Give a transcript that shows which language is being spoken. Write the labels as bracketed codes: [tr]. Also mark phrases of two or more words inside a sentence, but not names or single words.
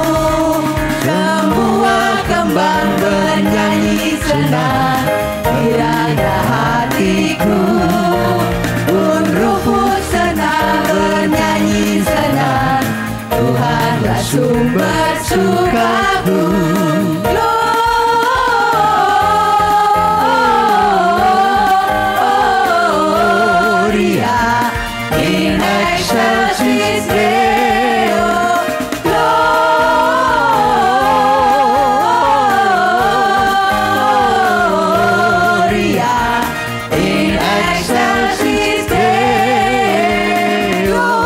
[id] Semua kembang bernyanyi senang, giranglah hatiku, pun rumput senang bernyanyi senang, Tuhanlah sumber sukaku. [la] Gloria in excelsis Deo. Gloria in excelsis Deo.